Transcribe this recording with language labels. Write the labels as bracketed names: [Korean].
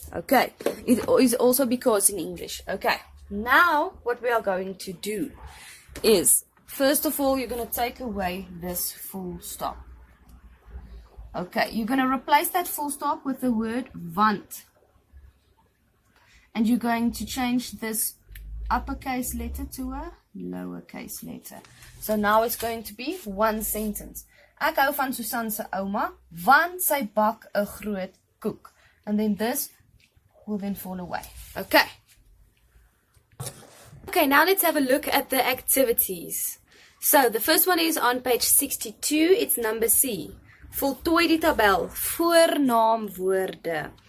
[English] Okay, it is also because in English. Okay, now what we are going to do is, first of all, you're going to take away this full stop. Okay, you're going to replace that full stop with the word want. And you're going to change this uppercase letter to a lowercase letter. So now it's going to be one sentence. [Afrikaans] Ek hou van Susan se ouma, want sy bak 'n groot koek. [English] And then this will then fall away. Okay. Okay, now let's have a look at the activities. So the first one is on page 62. It's number C. [Afrikaans] Voltooi die tabel. Voornaamwoorde.